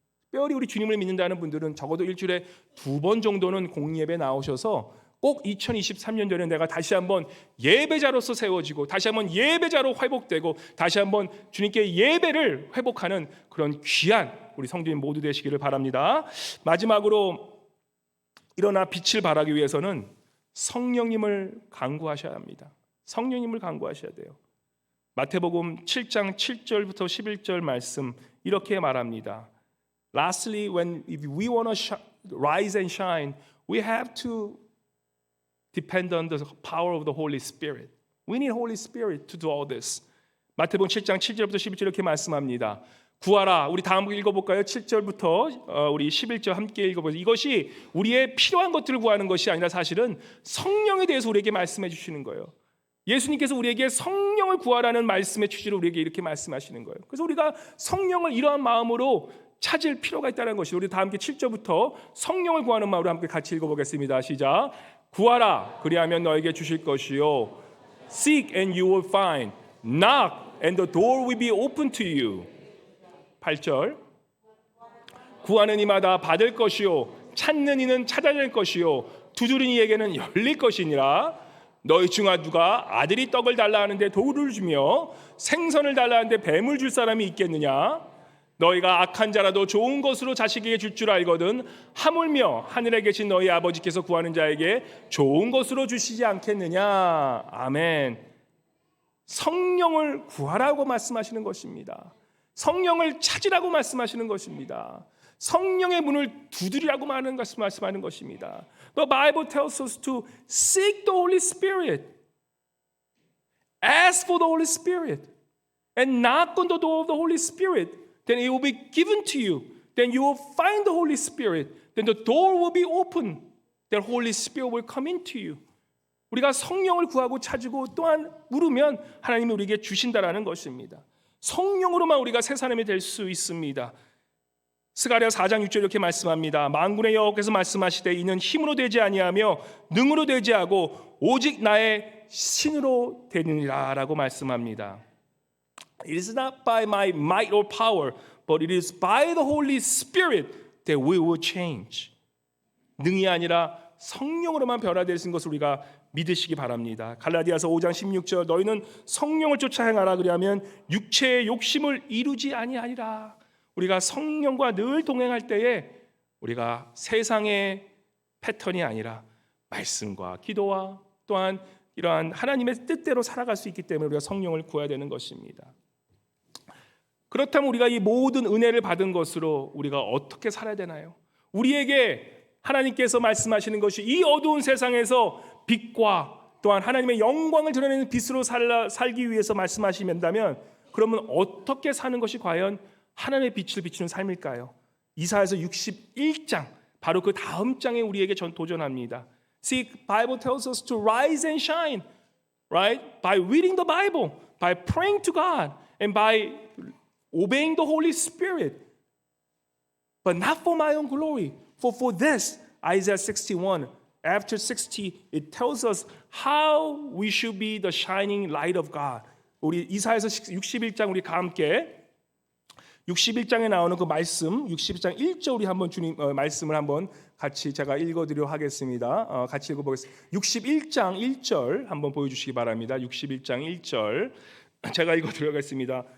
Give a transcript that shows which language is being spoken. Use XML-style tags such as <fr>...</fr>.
<ko>특별히 우리 주님을 믿는다는 분들은 적어도 일주일에 2번 정도는 공예배 나오셔서 꼭 2023년도에는 내가 다시 한번 예배자로서 세워지고 다시 한번 예배자로 회복되고 다시 한번 주님께 예배를 회복하는 그런 귀한 우리 성도님 모두 되시기를 바랍니다. 마지막으로 일어나 빛을 발하기 위해서는 성령님을 간구하셔야 합니다. 성령님을 간구하셔야 돼요. 마태복음 7장 7절부터 11절 말씀 이렇게 말합니다.</ko> <en>Lastly, if we want to rise and shine, we have to depend on the power of the Holy Spirit. We need Holy Spirit to do all this.</en> <ko>마태복음 7장 7절부터 11절 이렇게 말씀합니다. 구하라. 우리 다음 읽어볼까요? 7절부터 우리 11절 함께 읽어보세요. 이것이 우리의 필요한 것들을 구하는 것이 아니라 사실은 성령에 대해서 우리에게 말씀해 주시는 거예요. 예수님께서 우리에게 성령을 구하라는 말씀의 취지로 우리에게 이렇게 말씀하시는 거예요. 그래서 우리가 성령을 이러한 마음으로 찾을 필요가 있다는 것이, 우리 다 함께 7절부터 성령을 구하는 마음으로 함께 같이 읽어보겠습니다. 시작. 구하라, 그리하면 너에게 주실 것이요.</ko> <en>Seek and you will find. Knock and the door will be open to you.</en> <ko>8절. 구하는 이마다 받을 것이요, 찾는 이는 찾아낼 것이요, 두드리는 이에게는 열릴 것이니라. 너희 중 누가 아들이 떡을 달라 하는데 돌을 주며 생선을 달라 하는데 뱀을 줄 사람이 있겠느냐? 너희가 악한 자라도 좋은 것으로 자식에게 줄 줄 알거든 하물며 하늘에 계신 너희 아버지께서 구하는 자에게 좋은 것으로 주시지 않겠느냐? 아멘. 성령을 구하라고 말씀하시는 것입니다. 성령을 찾으라고 말씀하시는 것입니다. 성령의 문을 두드리라고 말씀하는 것입니다.</ko> <en>The Bible tells us to seek the Holy Spirit, ask for the Holy Spirit, and knock on the door of the Holy Spirit. Then it will be given to you. Then you will find the Holy Spirit. Then the door will be open. The Holy Spirit will come into you.</en> <ko>우리가 성령을 구하고 찾고 또한 물으면 하나님이 우리에게 주신다라는 것입니다. 성령으로만 우리가 새 사람이 될 수 있습니다. 스가랴 4장 6절 이렇게 말씀합니다. 만군의 여호와께서 말씀하시되 이는 힘으로 되지 아니하며 능으로 되지 않고 오직 나의 신으로 되느니라 라고 말씀합니다.</ko> <en>It is not by my might or power, but it is by the Holy Spirit that we will change.</en> <ko>능이 아니라 성령으로만 변화되신 것을 우리가 믿으시기 바랍니다. 갈라디아서 5장 16절 너희는 성령을 쫓아 행하라 그리하면 육체의 욕심을 이루지 아니하리라. 우리가 성령과 늘 동행할 때에 우리가 세상의 패턴이 아니라 말씀과 기도와 또한 이러한 하나님의 뜻대로 살아갈 수 있기 때문에 우리가 성령을 구해야 되는 것입니다. 그렇다면 우리가 이 모든 은혜를 받은 것으로 우리가 어떻게 살아야 되나요? 우리에게 하나님께서 말씀하시는 것이 이 어두운 세상에서 빛과 또한 하나님의 영광을 드러내는 빛으로 살기 위해서 말씀하신다면 그러면 어떻게 사는 것이 과연 하나님의 빛을 비추는 삶일까요? 이사야서 61장 바로 그 다음 장에 우리에게 도전합니다.</ko> <en>See, Bible tells us to rise and shine, right? By reading the Bible, by praying to God, and by obeying the Holy Spirit. But not for my own glory. For this, Isaiah 61, after 60, it tells us how we should be the shining light of God.</en> <ko>우리 이사야서 61장 우리 함께 61장에 나오는 그 말씀, 61장 1절 우리 한번 주님 말씀을 한번 같이 제가 읽어드리려 하겠습니다. 같이 읽어보겠습니다. 61장 1절 한번 보여주시기 바랍니다. 61장 1절 제가 읽어드리겠습니다.</ko>